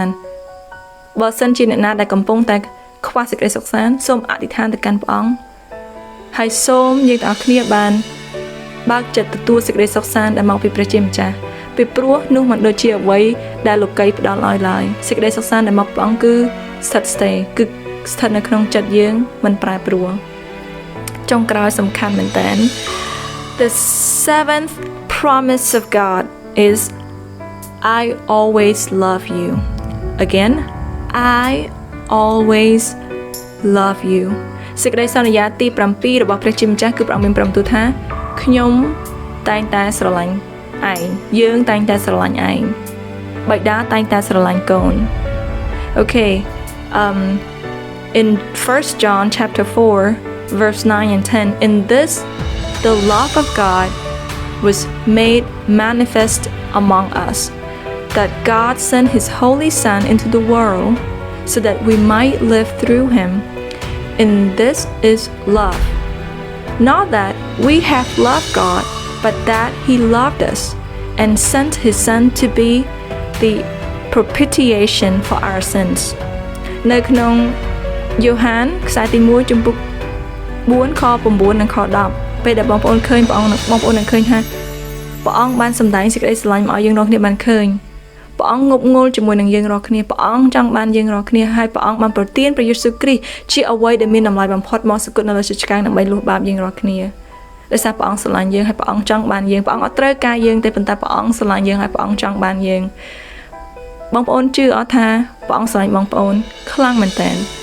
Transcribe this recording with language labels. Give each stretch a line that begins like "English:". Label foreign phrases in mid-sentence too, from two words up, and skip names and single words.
Khmer: ន្តបើសិនជាអ្នកណាដែលកំពុងតែខ្វះសេចក្តីសុខសាន្តសូមអធិដ្ឋានទៅកាន់ព្រះអង្គហើយសូមយើងទាំងអស់គ្នាបានបើកចិត្តទទួលសេចក្តីសុខ សាន្តដែលមកពីព្រះជាម្ចាស់ពីព្រោះនោះមិនដូចជាអ្វីដែលលោកីផ្ដល់ឲ្យឡើយសេចក្តីសុខសាន្តដែលមក ព្រះអង្គគឺស្ថិតស្ថេរគឺស្ថិតនៅក្នុងចិត្តយើងមិនប្រែប្រួលចុងក្រោយសំខាន់ មែនតើ
English: The seventh promise of God is I always love you again I always love you
Khmer: សេចក្តីសន្យាទី7របស់ព្រះជាម្ចាស់គឺព្រះអង្គមានប្រំទូថាខ្ញុំតែងតែស្រឡាញ់ឯងយើងតែងតែស្រឡាញ់ឯងបិតាតែងតែស្រឡាញ់កូន Okay
English: in 1 John chapter 4 verse 9 and 10 in this the love of God was made manifest among us that God sent his holy son into the world so that we might live through him and this is love not that we have loved God but that he loved us and sent his son to be the propitiation for our sins
Khmer: នៅក្នុងយ៉ូហានខ្សែទី1ចំពុក4ខ9និងខ10 ពេលដែលបងប្អូនឃើញព្រះអង្គបងប្អូននឹងឃើញថាព្រះអង្គបានសម្ដែងសេចក្តីស្រឡាញ់មកឲ្យយើងរាល់គ្នាបានឃើញព្រះអង្គងប់ងល់ជាមួយនឹងយើងរាល់គ្នាព្រះអង្គចង់បានយើងរាល់គ្នាហើយព្រះអង្គបានប្រទានព្រះយេស៊ូវគ្រីស្ទជាអ្វីដែលមានតម្លៃបំផុតមកសគត់នៅលើជញ្ជាំងដើម្បីលុបបាបយើងរាល់គ្នាដោយសារព្រះអង្គស្រឡាញ់យើងហើយព្រះអង្គចង់បានយើងព្រះអង្គអត់ត្រូវការយើងទេប៉ុន្តែព្រះអង្គស្រឡាញ់យើងហើយព្រះអង្គចង់បានយើងបងប្អូនជឿអត់ថាព្រះអង្គស្រឡាញ់បងប្អូនខ្លាំងមែនតើ